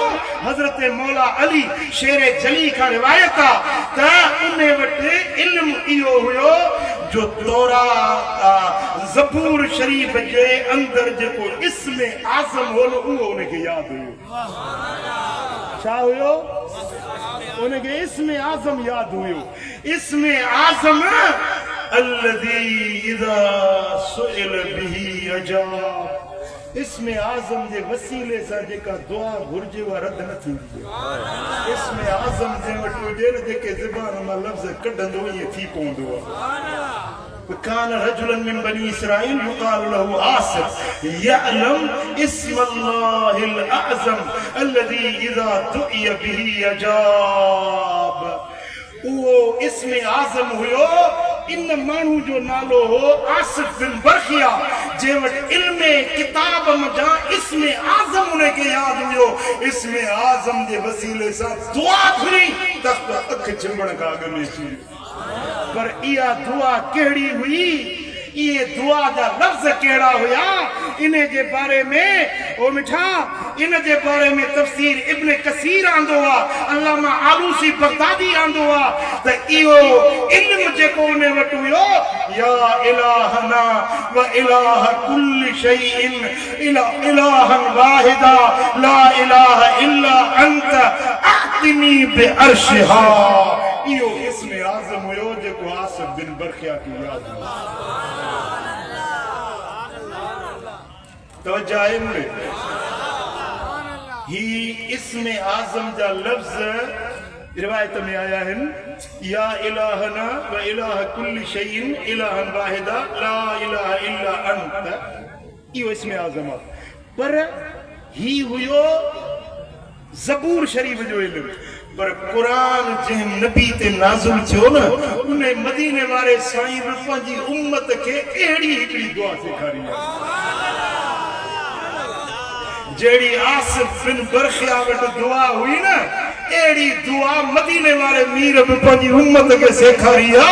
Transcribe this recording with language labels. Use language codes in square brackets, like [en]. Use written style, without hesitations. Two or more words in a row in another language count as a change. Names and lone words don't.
[sd] हज़रत मौला अली शेर जली खां रिवायत आहे त उन वटि इल्म इहो हुयो जो तौरात ज़बूर शरीफ़ जे अंदरि जेको इस्म आज़म हो उहो उनखे यादि हुयो। छा हुयो? उनखे इस्म आज़म यादि हुयो। इस्म आज़म [ar] الذي إذا سئل به أجاب, [sd] इस्म आज़म जे वसीले सां जेका दुआ घुर्जे उहा रद न थींदी। इस्म आज़म जे वटि हुजे न जेके ज़बान मां लफ़्ज़ कढंदो ईअं थी पवंदो आहे। [ar] كان رجلا من بني إسرائيل يقال له آصف يعلم اسم الله الأعظم الذي إذا دعي به أجاب. [sd] उहो इस्म आज़म हुयो, इन माण्हू जो नालो हो आसिफ बिन बरखिया, जे वटि इल्म किताब जा इस्म आज़म उनखे यादि हुयो। इस्म आज़म जे वसीले सां दुआ घुरी त अख चिंबण खां अॻ में थी। पर इहा दुआ कहिड़ी हुई? इहे दुआ जा लफ़्ज़ कहिड़ा हुया? इन जे बारे में ओ मिठा, इन जे बारे में तफ़सीर इब्न कसीर आंदो आहे, अल्लामा आलूसी बगदादी आंदो आहे त इहो इल्म जेको उन वटि हुयो, [ar] يا إلهنا وإله كل شيء إلها واحدا لا إله إلا أنت ائتني بعرشها. [sd] इहो इस्म आज़म हुयो जेको आसिफ बिन बरखिया खे यादि हुयो। तवज्जो आहे मुझे? ही इस्म आज़म जा लफ़्ज़ रिवायत में आया है, [ar] يا إلهنا وإله كل شيء إلها واحدا لا إله إلا أنت, [sd] इहो इस्म आज़म आहे। पर ही हुयो ज़बूर शरीफ़ जो इल्म। पर कुरान जंहिं नबी ते नाज़िल थियो न, उन मदीने वारे साईं बि पंहिंजी उम्मत खे अहिड़ी हिकिड़ी दुआ सेखारी आहे जहिड़ी आसिफ बिन बरखिया वटि दुआ हुई न, अहिड़ी दुआ मदीने वारे मीर बि पंहिंजी उम्मत खे सेखारी आहे।